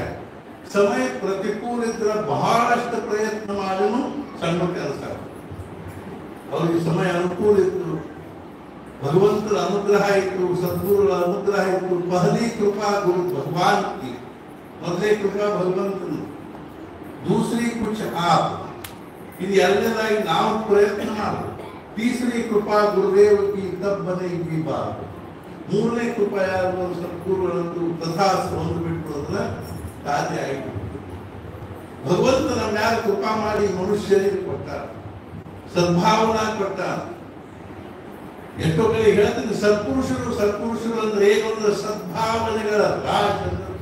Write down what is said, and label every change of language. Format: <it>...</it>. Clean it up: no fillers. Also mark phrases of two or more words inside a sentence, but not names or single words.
<kn>ಸಮಯ ಪ್ರತಿಕೂಲ ಇದ್ರೆ ಬಹಳಷ್ಟು ಪ್ರಯತ್ನ ಮಾಡಿನೂ ಸಣ್ಣ ಕೆಲಸ. ಅವ್ರಿಗೆ ಸಮಯ ಅನುಕೂಲ ಇತ್ತು, ಭಗವಂತರ ಅನುಗ್ರಹ ಇತ್ತು, ಸದ್ಗುರುಗಳ ಅನುಗ್ರಹ ಇತ್ತು.</kn> <hi>पहली कृपा गुरु भगवान की,</hi> <kn>ಮೊದಲೇ ಕೃಪಾ ಭಗವಂತನು,</kn> <hi>दूसरी कुछ आप,</hi> <kn>ಇದು ಎರಡನೇದಾಗಿ ನಾವು ಪ್ರಯತ್ನ ಮಾಡಬೇಕು.</kn> <hi>तीसरी कृपा गुरुदेव की तब बनेगी बात.</hi> <kn>ಮೂರನೇ ಕೃಪಾ ಯಾರು ಸದ್ಗುರುಗಳಂತೂ ತಥಾಸ್ತು ಒಂದು ಬಿಟ್ಟು ಕಾರ್ಯ ಆಯಿತು. ಭಗವಂತ ನಮ್ಮ ಯಾರು ಕೃಪಾ ಮಾಡಿ ಮನುಷ್ಯರಿಗೆ ಕೊಟ್ಟಾರ, ಸದ್ಭಾವನಾ ಕೊಟ್ಟಾರ. ಎಷ್ಟೋ ಕಡೆ ಹೇಳ್ತೀನಿ ಸತ್ಪುರುಷರು ಅಂದ್ರೆ ಏನೊಂದು ಸದ್ಭಾವನೆಗಳ ರಾಶಿ ಅಂತ.</kn>